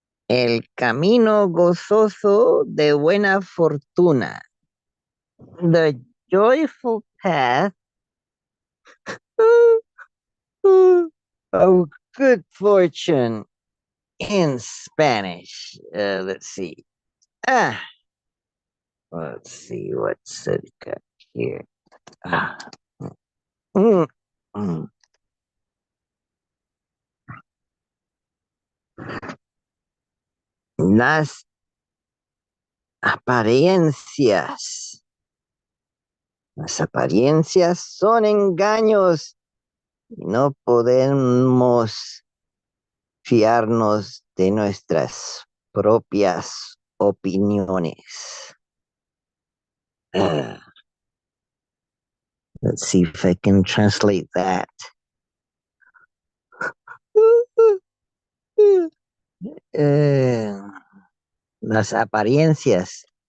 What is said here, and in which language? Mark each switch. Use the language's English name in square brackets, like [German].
[Spanish] El camino gozoso de buena fortuna. [English] The joyful path of good fortune in Spanish. Let's see. Ah, let's see what's it got here. Ah. Mm, mm. [Spanish] Las apariencias. Las apariencias son engaños. No podemos fiarnos de nuestras propias opiniones. [English] Ah, let's see if I can translate that. [Spanish] Eh, las apariencias.